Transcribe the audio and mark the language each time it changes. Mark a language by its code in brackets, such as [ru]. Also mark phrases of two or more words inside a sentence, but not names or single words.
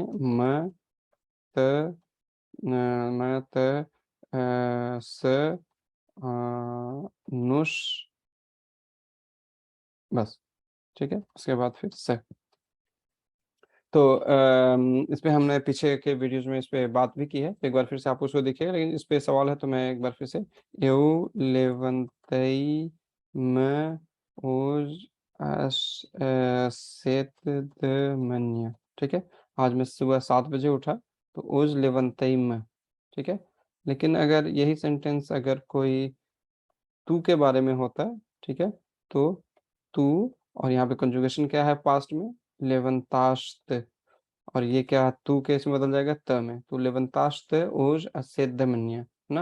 [hi] म, त, म, त, स, नुष, बस। ठीक है। उसके बाद फिर से, तो इस पे हमने पीछे के वीडियोस में इस पे बात भी की है, एक बार फिर से आप उसको देखिएगा। लेकिन इस पे सवाल है तो मैं एक बार फिर से, [pt] eu levantei me hoje às 7 da manhã। [hi] ठीक है। आज मैं सुबह 7 बजे उठा, तो [pt] hoje levantei me। [hi] ठीक है। लेकिन अगर यही सेंटेंस अगर कोई तू के बारे में होता है, ठीक है, तो तू, और यहाँ पे कंजुगेशन क्या है पास्ट में, लेवंताश्त। और ये क्या, तू के इसमें बदल जाएगा त में, तो [pt] levantaste hoje às sete da manhã, [hi] है ना।